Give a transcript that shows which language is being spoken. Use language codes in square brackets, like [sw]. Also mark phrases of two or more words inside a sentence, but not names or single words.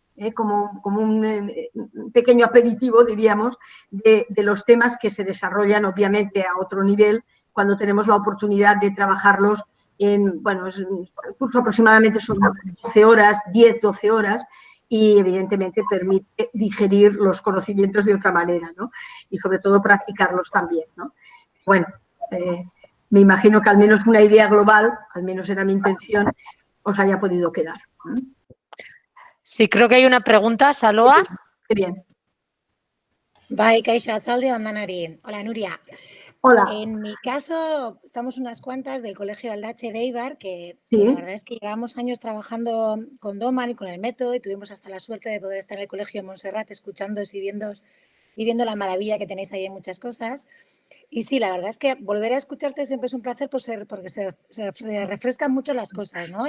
[es] un pequeño aperitivo, diríamos, de los temas que se desarrollan obviamente a otro nivel cuando tenemos la oportunidad de trabajarlos bueno, el curso aproximadamente son 12 horas, 10, 12 horas, y evidentemente permite digerir los conocimientos de otra manera, ¿no? Y sobre todo practicarlos también, ¿no? Bueno, me imagino que al menos una idea global, al menos era mi intención, os haya podido quedar. Sí, creo que hay una pregunta, Saloa. Qué bien. [eu] Bai, kaixo, atzalde ondanari. [es] Hola, Nuria. Hola. En mi caso, estamos unas cuantas del Colegio Aldache de Eibar, que Sí. la verdad es que llevamos años trabajando con Doman y con el método y tuvimos hasta la suerte de poder estar en el Colegio de Montserrat escuchándoos y viendo la maravilla que tenéis ahí en muchas cosas. Y sí, la verdad es que volver a escucharte siempre es un placer porque se refrescan mucho las cosas, ¿no?